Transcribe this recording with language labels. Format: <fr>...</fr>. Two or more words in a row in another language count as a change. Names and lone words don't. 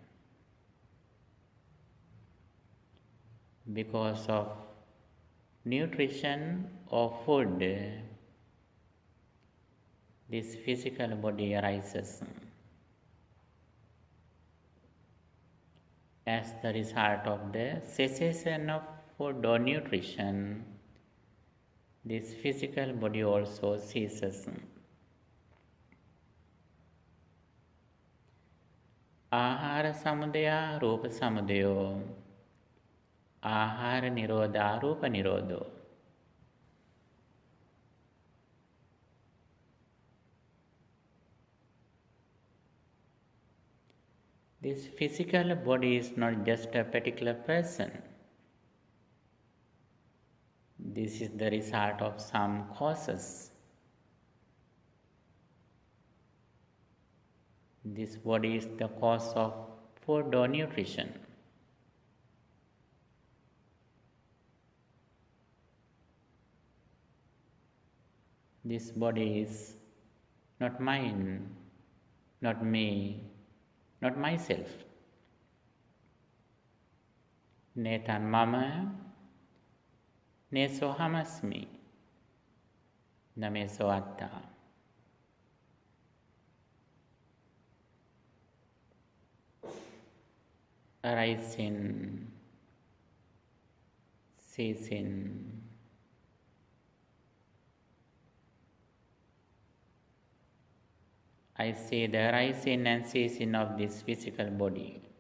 <en>Because of nutrition or food, this physical body arises. As the result of the cessation of food or nutrition, this physical body also ceases.</en> <pi>Ahara samudaya, rupa samudayo. Ahara nirodha, rupa nirodho.</pi> <en>This physical body is not just a particular person. This is the result of some causes. This body is the cause of food or nutrition. This body is not mine, not me, not myself.</en> <pi>Netan mama, ne sohamasmi, name soatta.</pi> <en>Arising, ceasing. I say the arising and ceasing of this physical body.</en>